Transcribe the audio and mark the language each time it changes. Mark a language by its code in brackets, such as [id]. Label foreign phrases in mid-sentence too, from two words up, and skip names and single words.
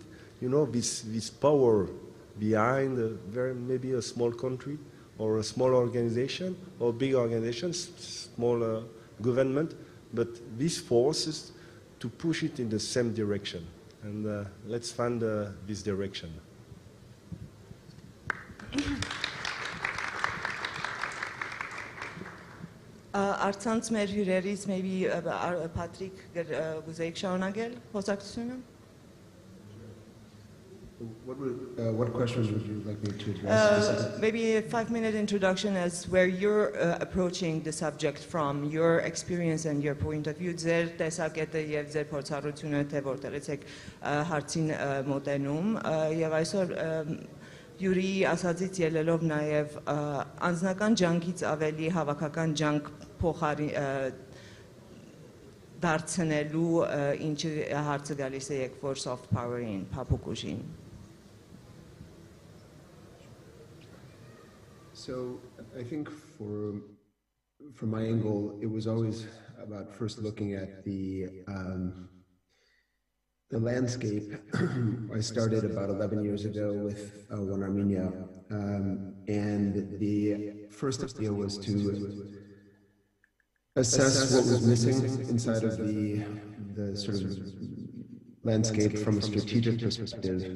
[en] You know, this power behind maybe a small country or a small organization or big organization, small government, but these forces to push it in the same direction. And let's find this direction. [hy] Արցանց մեր հյուրերից maybe Patrick գուզեիք շարունակել խոսակցությունը? [en] What questions would you like me to address? Maybe a 5-minute introduction as where you're approaching the subject from, your experience and your point of view. [hy] Ձեր տեսակետը եւ ձեր փորձառությունը թե որտեղից եք հարցին մոտենում եւ այսօր Յուրի ասածից ելնելով նաև անձնական ջանքից ավելի հավաքական ջանք դարձնելու ինչը հարցը գալիս է եկվոր [en] soft power- [hy] ին, փափուկ ուժին. [en] So I think from my angle, it was always about first looking at the landscape. I started about 11 years ago with One Armenia, and the first idea was to assess what was missing inside of the sort of landscape from a strategic perspective.